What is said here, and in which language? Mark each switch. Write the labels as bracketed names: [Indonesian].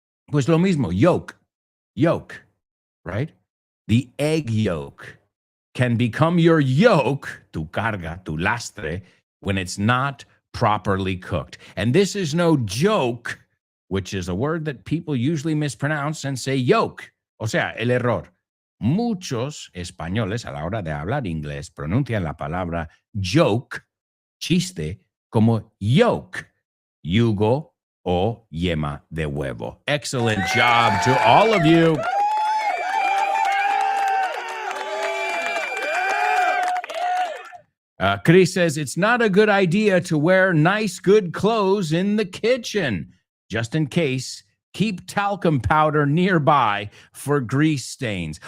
[Spanish] Pues lo mismo, yolk, [English] right? The egg yolk can become your yoke, [Spanish] tu carga, tu lastre, [English] when it's not properly cooked. And this is no joke, which is a word that people usually mispronounce and say yolk. [Spanish] O sea, el error. Muchos españoles a la hora de hablar inglés pronuncian la palabra joke, chiste, como yolk, yugo o yema de huevo. [English] Excellent job to all of you. Chris says, it's not a good idea to wear nice, good clothes in the kitchen. Just in case, keep talcum powder nearby for grease stains.